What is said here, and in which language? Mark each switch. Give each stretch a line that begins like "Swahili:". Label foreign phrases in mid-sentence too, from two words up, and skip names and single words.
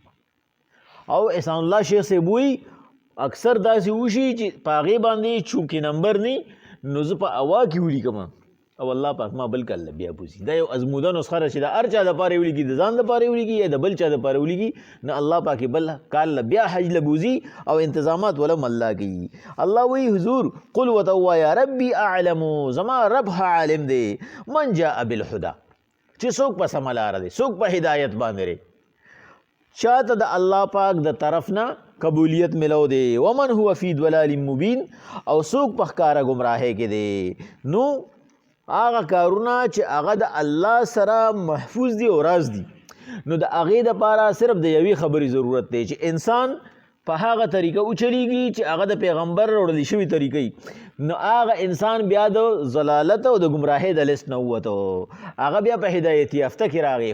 Pashto: او احسان الله شیخ صاحب وایي اکثر داسې وشي چې په هغې باندې چونکې نمبر نه نو زه په هوا کې ولیکم او الله پاک ما بل کال بیا بوځي. دا یو ازموده نسخه ده چې د هر چا دپاره یې ولیکي د ځان دپاره یې ولیکي یا د بل چا دپاره ولیکي نه الله پاک بل کال بیا حج له بوځي او انتظامات ولم الله کوي. الله وایي حضور قل ورته ووایه
Arabic: ربي اعلم
Pashto: زما رب عالم دی
Arabic: من جاء بالهدى
Pashto: چې څوک په سمه لاره دی څوک په هدایت باندې دی چاته د الله پاک د طرف نه قبولیت ملو دی
Arabic: ومن هو فی ضلال مبین
Pashto: او څوک په ښکاره ګمراهۍ کې دی. نو هغه کارونه چې هغه د الله سره محفوظ دي او راز دي نو د هغې دپاره صرف د یوې خبرې ضرورت دی چې انسان په هغه طریقه وچلیږي چې هغه د پیغمبر وړلی شوي طریقې نو هغه انسان بیا د ضلالت او د ګمراهۍ د لیست نه ووتو هغه بیا په هدایت یافته کې راغی.